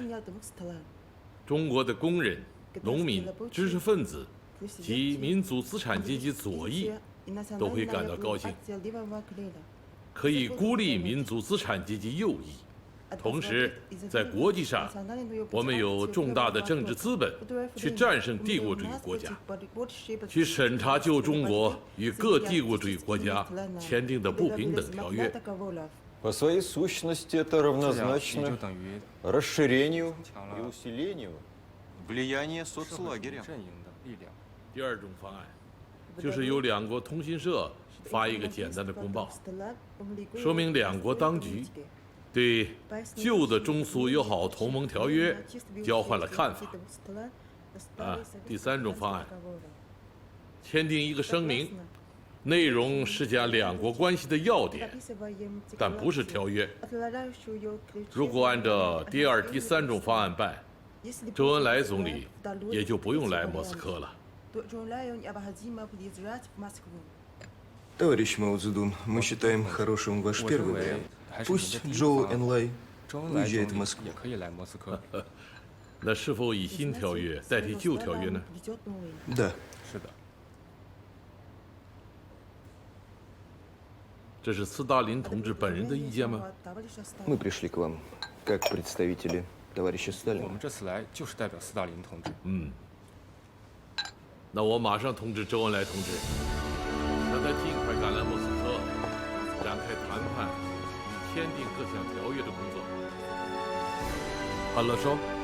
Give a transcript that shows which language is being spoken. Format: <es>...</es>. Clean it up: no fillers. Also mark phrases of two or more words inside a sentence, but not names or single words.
<zh>中国的工人、农民、知识分子及民族资产阶级左翼都会感到高兴，可以孤立民族资产阶级右翼。同时，在国际上，我们有重大的政治资本去战胜帝国主义国家，去审查旧中国与各帝国主义国家签订的不平等条约。</zh> <ru>По своей сущности это равнозначно расширению и усилению влияния соцлагеря.</ru> <zh>第二种方案，就是由2国通讯社发一个简单的公报，说明2国当局对旧的中苏友好同盟条约交换了看法。第3种方案，签订一个声明，内容是讲2国关系的要点，但不是条约。如果按照第2、第3种方案办，周恩来总理也就不用来莫斯科了。</zh> <ru>Товарищ Мао Цзэдун, мы считаем хорошим ваш первый вариант. Пусть Джоу Энлай уезжает в Москву.</ru> <zh>那是否以新条约代替旧条约呢？</zh> <ru>Да.</ru> <zh>是的。这是斯大林同志本人的意见吗？</zh> <ru>Мы пришли к вам как представители товарища</ru> <zh>我</zh> <ru>Сталина.</ru> <zh>们这次来就是代表斯大林同志。那我马上通知周恩来同志，让他尽快赶来莫斯科，展开谈判与签订各项条约的工作。Хорошо？</zh>